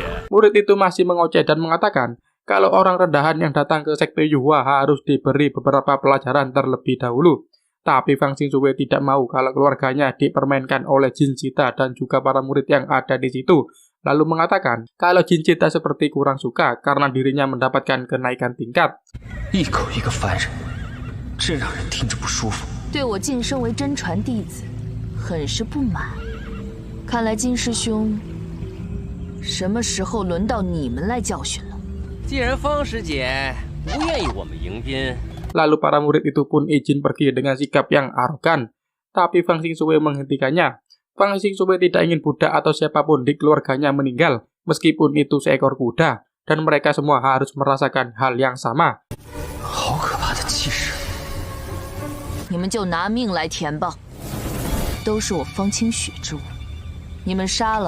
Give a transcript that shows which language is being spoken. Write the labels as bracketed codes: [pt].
[id] Murid itu masih mengoceh dan mengatakan kalau orang rendahan yang datang ke sekte Yuhua harus diberi beberapa pelajaran terlebih dahulu. Tapi Fang Xingzue tidak mau kalau keluarganya dipermainkan oleh Jin Zita dan juga para murid yang ada di situ. Lalu mengatakan kalau Jin Zita seperti kurang suka karena dirinya mendapatkan kenaikan tingkat. [zh] 一口一个凡人，真让人听着不舒服。对我晋升为真传弟子，很是不满。看来金师兄，什么时候轮到你们来教训了？既然方师姐不愿意我们迎宾。 [id] Lalu para murid itu pun izin pergi dengan sikap yang arogan. Tapi Fang Xingzue menghentikannya. Fang Xingzue tidak ingin budak atau siapapun di keluarganya meninggal, meskipun itu seekor kuda, dan mereka semua harus merasakan hal yang sama. [zh] 好可怕的气势！你们就拿命来填吧，都是我方清雪之物，你们杀了。